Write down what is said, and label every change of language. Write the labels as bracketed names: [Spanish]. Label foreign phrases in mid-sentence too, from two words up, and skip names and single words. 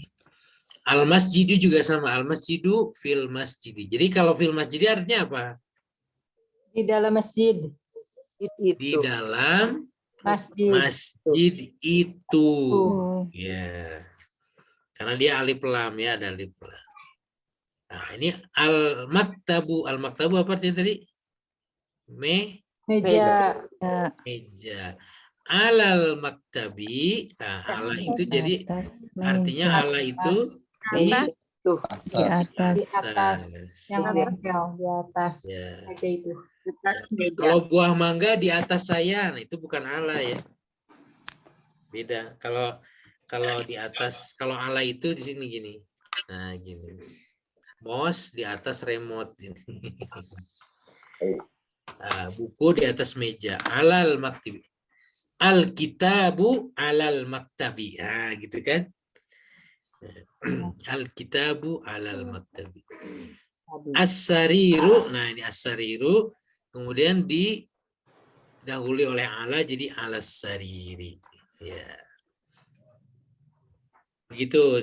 [Arabic] المسجد [Indonesian] juga sama, [Arabic] المسجد في المسجد. [Indonesian] Jadi kalau [Arabic] في المسجد [Indonesian] artinya apa? di dalam masjid. Di dalam Masjid. itu. Ya. Karena dia alif lam ya, ada alif lam. Nah, ini al-maktabu. Al-maktabu apa artinya tadi? Meja. [Arabic] Meja. على المكتب. [Indonesian] Nah, ala itu jadi artinya ala itu di atas. Di atas. Yang nempel di atas ya. meja itu. Kalau buah mangga di atas saya, nah itu bukan ala ya. Beda. Kalau di atas, kalau ala itu di sini gini. Nah, gini. Mouse di atas remote ini. Nah, buku di atas meja. [Arabic] على المكتب. الكتاب على المكتب. [Indonesian] Nah, gitu kan? [Arabic] الكتاب على المكتب. [Indonesian] As-sariru. Nah, ini as-sariru. Kemudian didahului oleh ala jadi alas-sariri. Ya. Begitu.